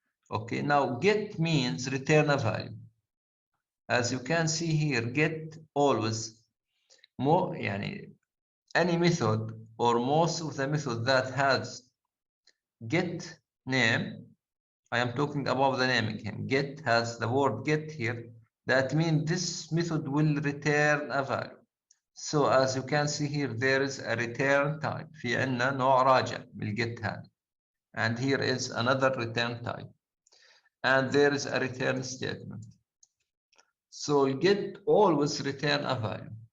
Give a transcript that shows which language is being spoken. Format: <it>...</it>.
<en>Okay, now get means return a value. As you can see here, get always more any method or most of the method that has get name. I am talking about the naming him. Get has the word get here. That means this method will return a value. So as you can see here, there is a return type.</en> <ar>في عندنا نوع راجع من get هذا.</ar> <en>And here is another return type. And there is a return statement. So get always return a value.</en>